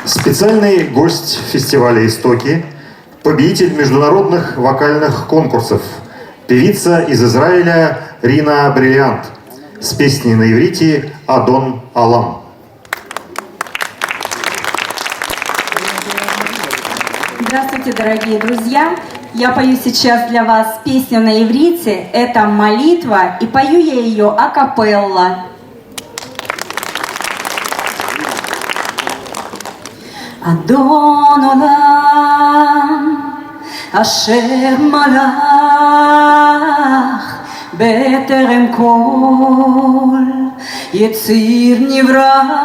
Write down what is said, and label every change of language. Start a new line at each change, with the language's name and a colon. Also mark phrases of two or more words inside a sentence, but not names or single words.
Russian: Специальный гость фестиваля «Истоки», победитель международных вокальных конкурсов, певица из Израиля Рина Бриллиант с песней на иврите «Адон Алам». Здравствуйте, дорогие друзья! Я пою сейчас для вас песню на иврите. Это молитва, и пою я ее акапелла.
Hebrew: אדון עולם, אשר מלך, בטרם כל יציר נברא,